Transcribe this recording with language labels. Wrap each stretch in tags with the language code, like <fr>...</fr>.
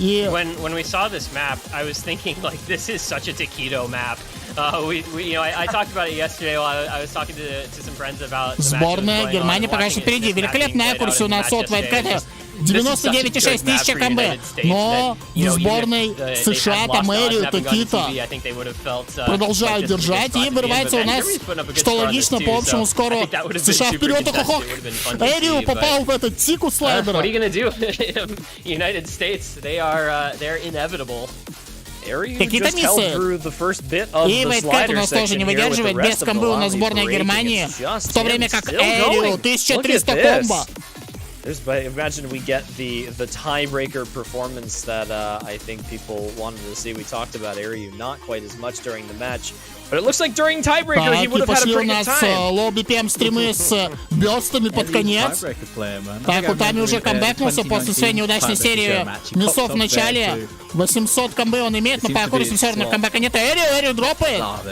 <en>When we saw this map, I was thinking like this is such a taquito map. You know, I talked about it yesterday while I was talking to some friends about.</en> <ru>Сборная Германии пока что впереди. Великолепная аккурси у нас от Вайткэта. 99,6 тысяч комбы. Но в сборной США там Эрию, Текита продолжают держать и вырывается у нас, что логично, по общему скору США вперед. Ох, Эрию попал в этот тику слайдера. Текита миссует. И Вайткэт у нас тоже не выдерживает. Без комбы у нас сборная Германии. В то время как Эрию 1300 комбо.</ru> <en>Imagine we get the tiebreaker performance that I think people wanted to see. We talked about Ariu not quite as much during the match, but it looks like during tiebreaker he would have had a pretty good time.</en> <ru>Лоу BPM стримы с бёстами под конец. Так, Утами уже камбэкнулся после своей неудачной серии миссов в начале. 800 комбы он имеет, но по аккураси все равно камбэка нет. Эрию дропает.</ru>